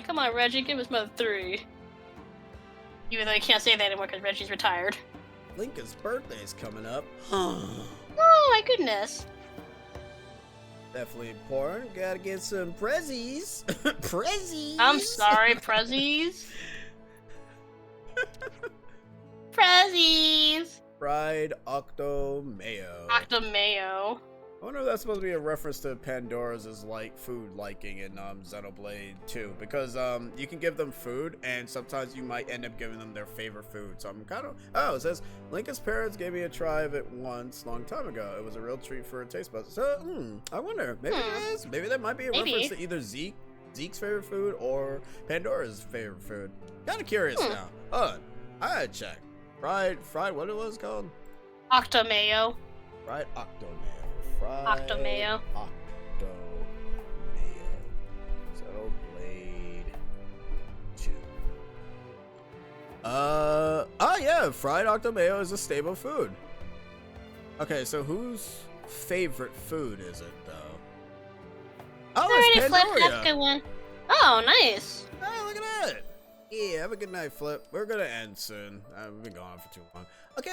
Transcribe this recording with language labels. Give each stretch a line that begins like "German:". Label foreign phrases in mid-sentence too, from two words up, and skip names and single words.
English: Come on, Reggie, give us Mother 3. Even though you can't say that anymore because Reggie's retired. Linka's birthday's coming up. Oh my goodness. Definitely important. Gotta get some prezzies. Prezzies. I'm sorry, prezzies. Prezzies. Fried Octo Mayo. Octo Mayo. I wonder if that's supposed to be a reference to Pandora's like food liking in Xenoblade 2, because you can give them food and sometimes you might end up giving them their favorite food. So I'm kind of it says Linka's parents gave me a try of it once long time ago. It was a real treat for a taste bud. So I wonder, maybe it is. Maybe that might be a reference to either Zeke's favorite food or Pandora's favorite food. Kind of curious now. I gotta check. Fried what it was called? Octo Mayo. Fried Octo Mayo. Octo Mayo. Octo Mayo. Xenoblade 2. Oh yeah, fried Octo Mayo is a staple food. Okay, so whose favorite food is it though? Oh, it's Pandora. That's a good one. Oh, nice. Oh, look at that. Yeah, have a good night, Flip. We're gonna end soon. We've been going for too long. Okay.